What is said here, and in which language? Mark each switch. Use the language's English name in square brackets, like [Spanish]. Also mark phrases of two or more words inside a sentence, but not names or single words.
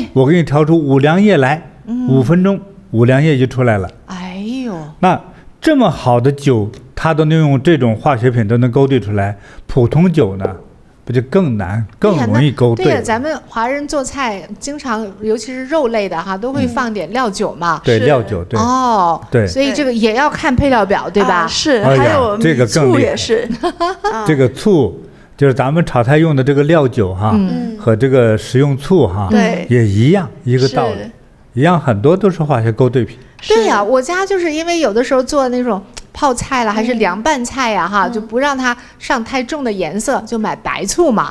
[Chinese] 我給你調出五糧液來，5分鐘五糧液就出來了。哎呦，那這麼好的酒，它都能用這種化學品都能勾兌出來，普通酒呢，不就更難，更容易勾兌？對呀，咱們華人做菜經常，尤其是肉類的哈，都會放點料酒嘛。對，料酒，對。哦，对，所以這個也要看配料表，對吧？是，還有這個醋也是，這個醋。就是咱們炒菜用的這個料酒哈，和這個食用醋哈，也一樣一個道理，一樣很多都是化學勾兌品。對呀，我家就是因為有的時候做那種泡菜了，還是涼拌菜呀哈，就不讓它上太重的顏色，就買白醋嘛。